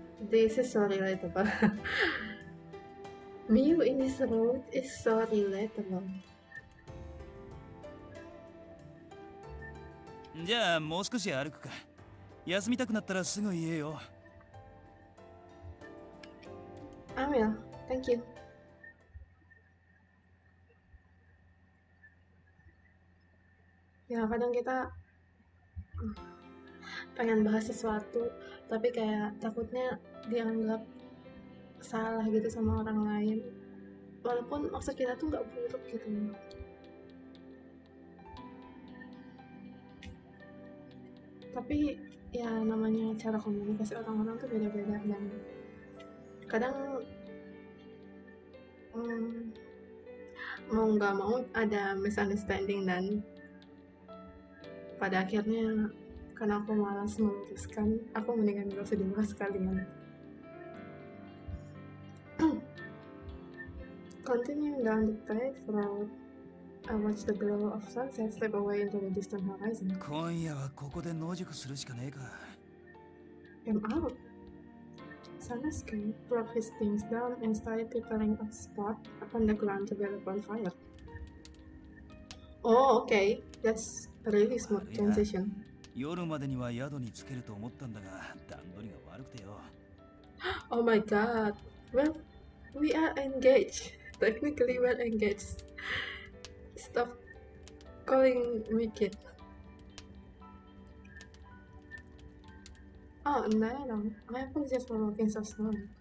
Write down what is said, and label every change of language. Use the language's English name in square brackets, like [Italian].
[English] This is so relatable. View in this road is so relatable. [Japanese] じゃあもう少し歩くか。休みたくなったらすぐ言えよ。 [English] I will. Thank you. [Indonesian] Ya kadang kita pengen bahas sesuatu, tapi kayak takutnya dianggap salah gitu sama orang lain. Walaupun maksud kita tuh nggak buruk gitu. Tapi ya namanya cara komunikasi orang-orang tuh beda-beda dan kadang mau nggak mau ada misunderstanding dan pada akhirnya karena aku malas meluruskan, aku mendingan gak usah dibahas sekalian. [English] Continuing down the paved road, I watched the glow of sunset slip away into the distant horizon. [Japanese] 今夜はここで野宿するしかねえか。 [English] I'm out. Sanosuke dropped his things down and started preparing a spot upon the ground to build a bonfire. Oh, okay. That's a really smooth transition. [Japanese] 夜までには宿に着けると思ったんだが、段取りが悪くてよ。 [English] Oh my god. Well, We are engaged. Technically, we're engaged. Stop calling me kid. Oh, no. I apologize for walking so slowly.